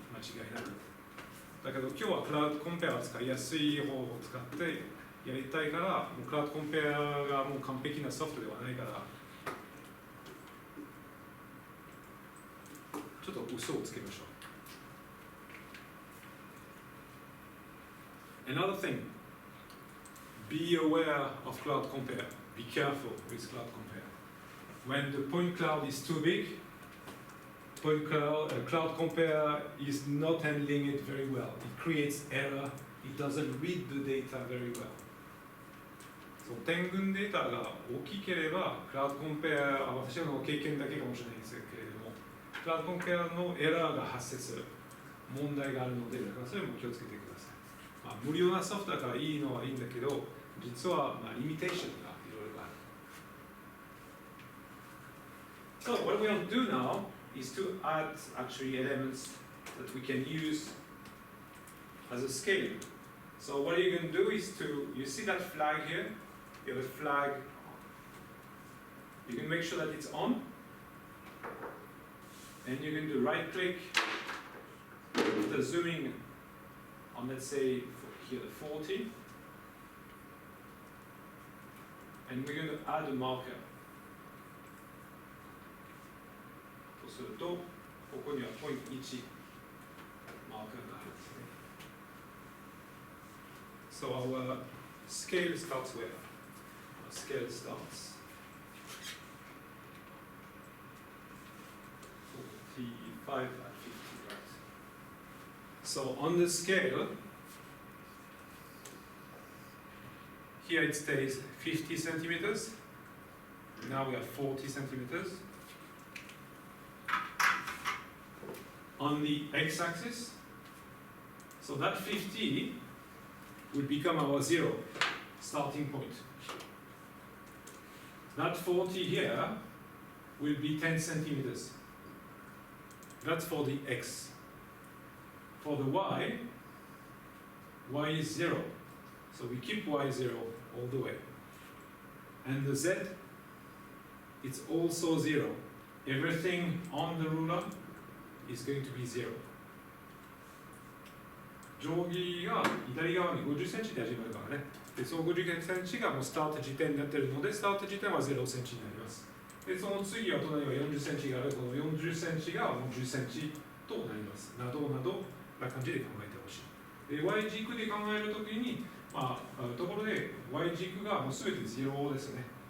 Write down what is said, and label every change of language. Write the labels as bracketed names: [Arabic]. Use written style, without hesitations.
[Japanese] 間違いなく。だけど今日はクラウドコンペアを使いやすい方法を使ってやりたいから、もうクラウドコンペアがもう完璧なソフトではないから、ちょっと嘘をつけましょう。 [English] Another thing, be aware of cloud compare. Be careful with cloud compare. When the point cloud is too big, cloud compare is not handling it very well. It creates error. It doesn't read the data very well. [Japanese] そう点群データが大きければ、クラウドコンペア、私の経験だけかもしれないんですけれども、クラウドコンペアのエラーが発生する問題があるので、だからそれも気をつけてください。まあ、無料なソフトだからいいのはいいんだけど、実はまあリミテーションがいろいろある。 [English] So what we want to do now is to add actually elements that we can use as a scale. So what you're going to do is to, you see that flag here? You have a flag. You can make sure that it's on. And you're going to right click after zooming on, let's say, here the 40. And we're going to add a marker. [Japanese] そうすると、ここにはポイント1マーカーがあるんですね。 [English] So our scale starts where? Our scale starts 45 and 50, right? So on the scale, here it stays 50 centimeters. Now we have 40 centimeters. On the x-axis, so that 50 will become our 0 starting point. That 40 here will be 10 centimeters. That's for the x. For the y is 0. So we keep y 0 all the way. And the z, it's also 0. Everything on the ruler is going to be 0. [Japanese] 定規が左側に50センチで始まるからね。で、その50センチがもうスタート時点になっているので、スタート時点は0センチになります。で、その次は隣は40センチがある、この40センチがもう10センチとなります。などなどな感じで考えてほしい。で、Y 軸で考えるときに、まあ、ところで Y 軸がもうすべて0ですね。